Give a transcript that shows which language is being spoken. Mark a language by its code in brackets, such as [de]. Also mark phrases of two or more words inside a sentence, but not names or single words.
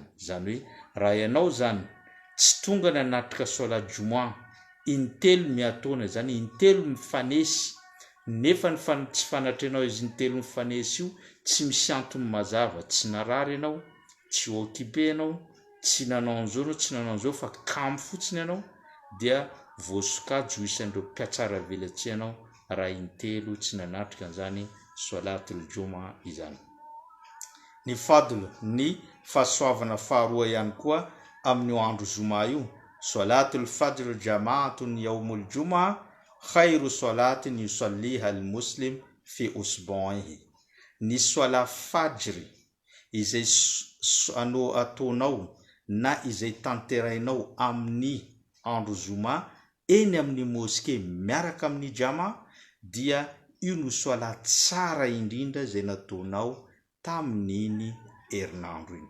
[mg] Zany hoe raha ianao zany tsy tonga nanatrika [ar] صلاة الجمعة [mg] intelo miataona, zany intelo mifanesy, nefa tsy fanatrenao izy intelo mifanesy io tsy misy antony mazava, tsy narary ianao, tsy occupé ianao, tsy nanao an'izao, tsy nanao an'izao fa kamo fotsiny ianao, dia voasokajy ho isan'ireo mpiatsara velatsy ianao raha intelo tsy nanatrika an'izany [ar] صلاة الجمعة [mg] izany. Ny fadl, ny fahasoavana faharoa ihany koa amin'ny andro zoma io, [ar] صلاة الفجر جماعة يوم الجمعة خير صلاة يصليها المسلم في أسبوعه. [mg] Ny sola fajry izay ataonao na izay tanterainao amin'ny andro zoma eny amin'ny moské miaraka amin'ny jama dia io no sola tsara indrindra izay nataonao tamin'iny herinandro iny.